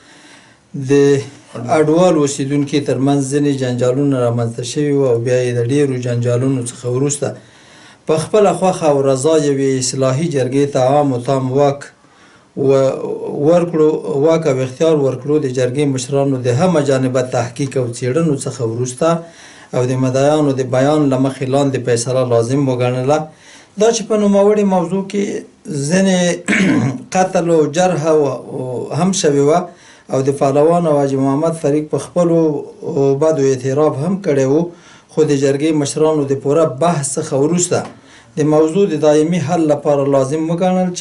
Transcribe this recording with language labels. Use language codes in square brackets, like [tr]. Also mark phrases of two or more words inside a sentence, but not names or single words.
[ps] د اډوال اوسیدونکي ترمنځ ځینې جنجالونه رامنځته شوي وو او بیا یې د ډېرو جنجالونو څخه وروسته په خپله خوښه او رضا یوې اصلاحي جرګې ته عام و تام واک او اختیار ورکړو د جرګې مشرانو د همه جانبه تحقیق او څېړنو څخه وروسته او د مدعیانو د بیان له مخې لاندې فیصله لازم وګڼله دا چې په نوموړې موضوع کې ځینې قتل او جرح هم شوې وه او د پهلوان او حاجي محمد فریق په خپلو بدو اعتراف هم کړی و خو د جرګې مشرانو د پوره بحث څخه وروسته د موضوع د دایمي حل لپاره لازم وګڼل چې